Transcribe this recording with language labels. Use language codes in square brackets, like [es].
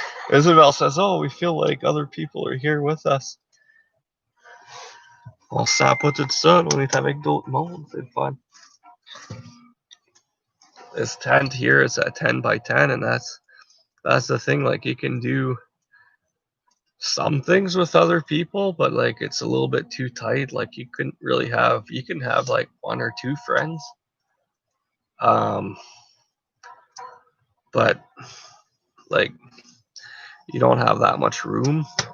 [en] Isabel says, oh, we feel like other people are here with us. [fr] On se sent pas tout seul, on est avec d'autres mondes, c'est fun. [en] This tent here is a 10 by 10, and that's the thing, like you can do some things with other people, but like it's a little bit too tight. Like you can have like 1 or 2 friends, but like you don't have that much room.